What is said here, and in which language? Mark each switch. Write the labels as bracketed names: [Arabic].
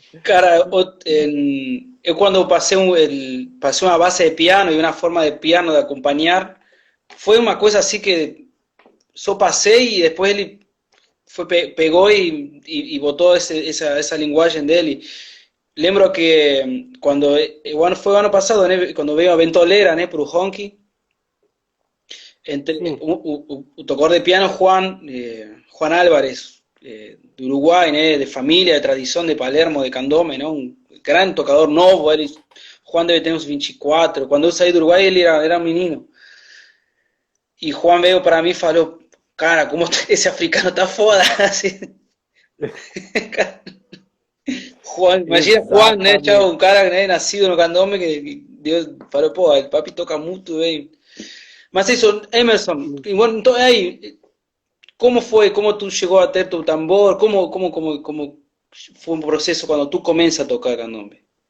[Portuguese] Cara, eu quando passei uma base de piano e uma forma de piano de acompanhar, foi uma coisa assim que só passei e depois ele pegou e botou essa linguagem dele. lembro que quando, foi o ano passado, né, quando veio a Ventolera, né, para o Honky, Sim. [Spanish] o tocador de piano Juan, Juan Álvarez, de Uruguay, né, de familia, de tradición de Palermo, de Candombe, ¿no? Un gran tocador novo, Juan debe tener uns 24, cuando yo salí de Uruguay él era un menino, y Juan [Portuguese] veio para mí y falou, cara, [Spanish] como ese africano está foda, así. [Portuguese] Juan, imagina Juan, né, chavo, Exatamente. un cara, né, nascido no Candombe, que Deus falou, pô, [Spanish] el papi [Portuguese] toca muito bem. Mas isso, Emerson, e bueno, então aí, como foi, como tu chegou a ter tu tambor, como foi um processo quando tu começa a tocar candombe?